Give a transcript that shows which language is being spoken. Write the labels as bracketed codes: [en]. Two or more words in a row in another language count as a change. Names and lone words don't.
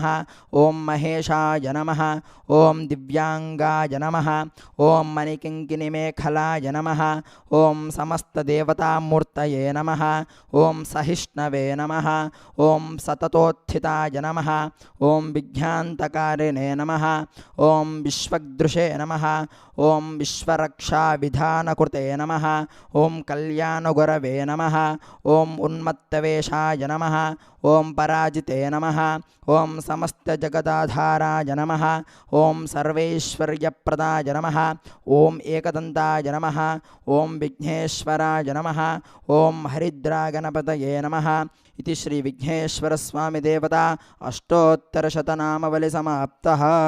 [sa] ओं महेशाय नमः। ओं दिव्यांगाय नमः। ओं मणिकिङ्किणिमेखलाय नमः। ओं समस्तदेवतामूर्तये नमः। ओं सहिष्णवे नमः। ओं सततोत्थिताय नमः। ओं विज्ञान्तकारिणे नमः। ओं विश्वदृशे नमः। ओं विश्वरक्षाविधानकृते नमः ओं कल्याणगुरवे नमः ओं उन्मत्तवेषाय नमः ओं पराजिते नमः ओं समस्तजगदाधाराय नमः ओं सर्वैश्वर्यप्रदाय नमः ओं एकदन्ताय नमः ओं विघ्नेश्वराय नमः ओं हरिद्रागणपतये नमः इदि श्री विघ्नेश्वर स्वामि देवत अष्टोत्तरशतनामवलि समाप्तः.